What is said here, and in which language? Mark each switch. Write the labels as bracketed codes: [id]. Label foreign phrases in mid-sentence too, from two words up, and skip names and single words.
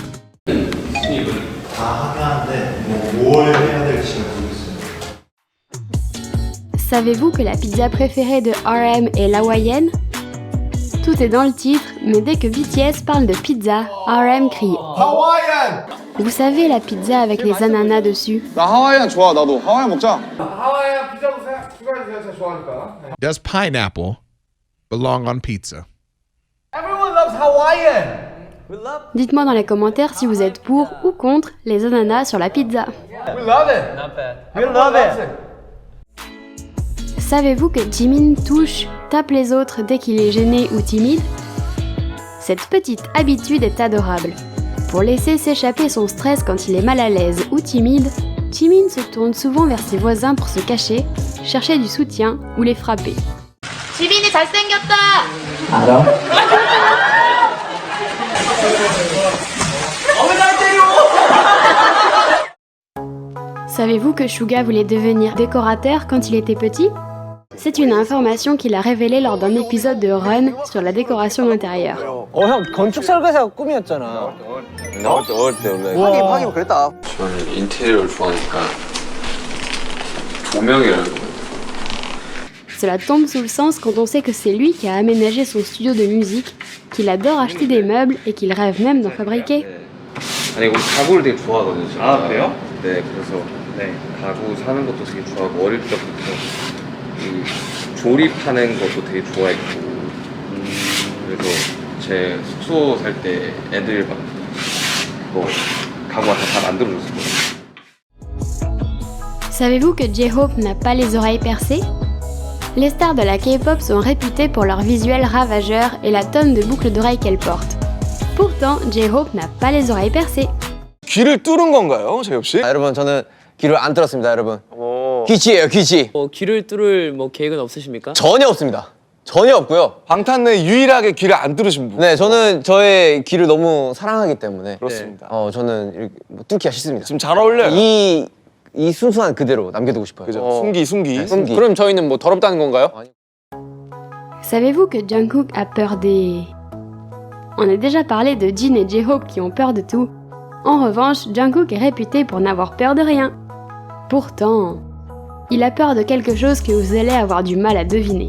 [fr] Savez-vous que la pizza préférée de RM est l'hawaïenne? Tout est dans le titre, mais dès que BTS parle de pizza, RM crie Hawaiian! Vous savez la pizza avec les ananas dessus? [ko] 나 하와이안 좋아. 나도 하와이안 먹자. 하와이안 피자도 추가해주세요. 제가 좋아하니까. [en] Does pineapple belong on pizza? Everyone loves Hawaiian. We love. [fr] Dites-moi dans les commentaires si vous êtes pour ou contre les ananas sur la pizza. [en] We love it. Not bad. We love it. [fr] Savez-vous que Jimin touche, tape les autres dès qu'il est gêné ou timide? Cette petite habitude est adorable. Pour laisser s'échapper son stress quand il est mal à l'aise ou timide, Jimin se tourne souvent vers ses voisins pour se cacher, chercher du soutien ou les frapper. [ko] 지민이 잘생겼다! 알아? [fr] Savez-vous que Suga voulait devenir décorateur quand il était petit? C'est une information qu'il a révélée lors d'un épisode de Run sur la décoration d'intérieur. [ko] 형 건축 설계사가 꿈이었잖아. 어릴 때 원래. 하긴 그랬다. 저는 인테리어를 좋아하니까 조명이라는 거. [fr] Cela tombe sous le sens quand on sait que c'est lui qui a aménagé son studio de musique, qu'il adore acheter des meubles et qu'il rêve même d'en fabriquer. [ko] 아니 우리 가구를 되게 좋아하거든요. 진짜. 아, 그래요? 네, 그래서 가구 사는 것도 되게 좋아하고 어릴 때부터 이 조립하는 것도 되게 좋아했고 그래서 제 숙소 살 때 애들 막 뭐 가구 와서 다 만들어줬어요. [fr] Savez-vous que J-Hope n'a pas les oreilles percées? Les stars de la K-pop sont réputées pour leur visuel ravageur et la tonne de boucles d'oreilles qu'elles portent. Pourtant, J-Hope n'a pas les oreilles percées. [ko] 귀를 뚫은 건가요, 재엽 씨? 여러분 저는 귀를 안 뚫었습니다, 여러분. 귀치예요, 귀치. 귀를 뚫을 계획은 없으십니까? 전혀 없습니다. 전혀 없고요. 방탄 내 유일하게 귀를 안 뚫으신 분. 네, 저는 저의 귀를 너무 사랑하기 때문에. 그렇습니다. 저는 이렇게 뚫기가 싫습니다. 지금 잘 어울려요. 이 순수한 그대로 남겨두고 싶어요. 그죠? 숨기. 네, 숨기. 그럼 저희는 더럽다는 건가요? [fr] Savez-vous que Jungkook a peur des... On a déjà parlé de Jin et J-Hope qui ont peur de tout. En revanche, Jungkook est réputé pour n'avoir peur de rien. Pourtant, il a peur de quelque chose que vous allez avoir du mal à deviner.